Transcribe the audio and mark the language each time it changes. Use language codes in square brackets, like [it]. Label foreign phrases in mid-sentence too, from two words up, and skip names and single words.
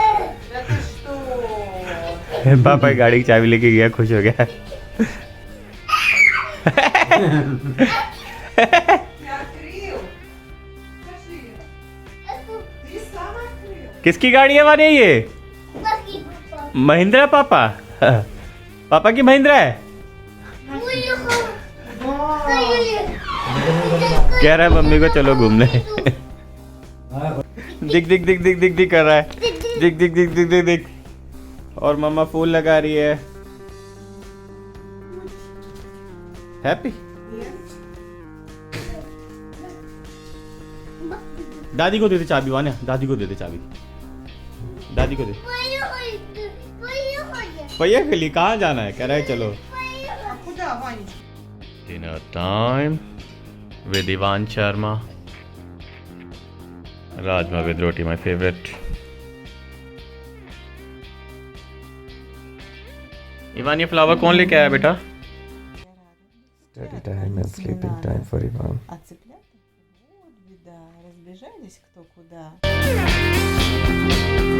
[hi] पापा की गाड़ी की चाबी लेके गया, खुश हो गया। [ru] Я открыл. Скажи. Ты сам открыл. [hi] किसकी गाड़ी है वानी ये? महिंद्रा पापा? पापा की महिंद्रा है? कह रहा है मम्मी को चलो घूमने। दिख दिख दिख दिख दिख दिख कर रहा है। दिख दिख दिख दिख दिख दिख। और मम्मा फूल लगा रही है। हैप्पी? दादी को दे दे चाबी वान्या, दादी को दे दे चाबी। दादी को दे। भैया के लिए कहाँ जाना है? कह रहा है चलो। [ru] А куда, Ванечка? [en] Dinner time with Ivan Sharma. Rajma with roti, my favorite. Ivan, [hi] ये फ्लावर कौन लेके आया बेटा? [en] Study time and sleeping time for Ivan. [ru] А цыплята? Вот беда. Разбежались кто куда.